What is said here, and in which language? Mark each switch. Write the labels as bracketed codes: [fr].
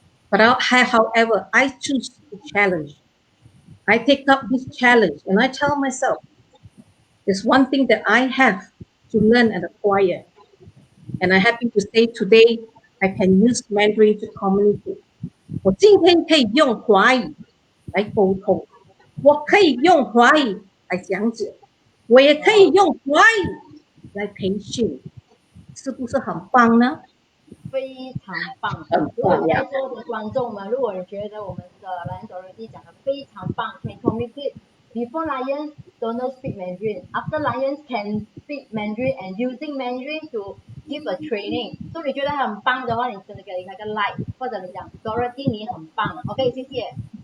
[en] But however, I choose to challenge. I take up this challenge, and I tell myself, there's one thing that I have to learn and acquire. And I'm happy to say today, I can use Mandarin to communicate. [zh] 我今天可以用华语来沟通，我可以用华语来讲解，我也可以用华语来培训，是不是很棒呢？非常棒！很如果棒呀！在座的观众们，如果你觉得我们的Lion Dorothy讲的非常棒， [en] can communicate before Lions don't know speak Mandarin, after Lions can speak Mandarin and using Mandarin to give a training， [zh] 所以你觉得很棒的话，你真的给他个 like， 或者你讲 Dorothy 你很棒 ，OK， 谢谢。